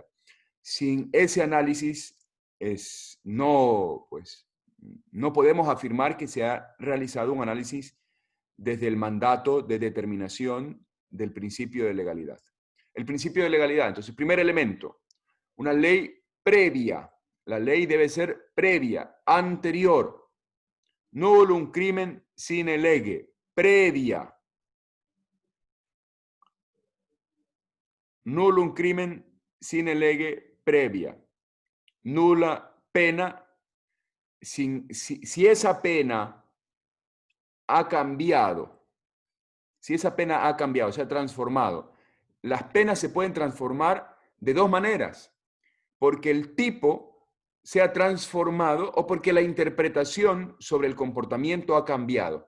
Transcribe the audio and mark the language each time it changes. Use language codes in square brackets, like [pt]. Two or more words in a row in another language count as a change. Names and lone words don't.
[es] Sin ese análisis, no podemos afirmar que se ha realizado un análisis desde el mandato de determinación del principio de legalidad. El principio de legalidad, entonces, primer elemento, una ley previa. La ley debe ser previa, anterior [la] Nullum crimen sine lege, previa. Nullum crimen sine lege, previa. Nula pena, [es] si esa pena ha cambiado, si esa pena ha cambiado, se ha transformado, las penas se pueden transformar de dos maneras, porque el tipo se ha transformado o porque la interpretación sobre el comportamiento ha cambiado.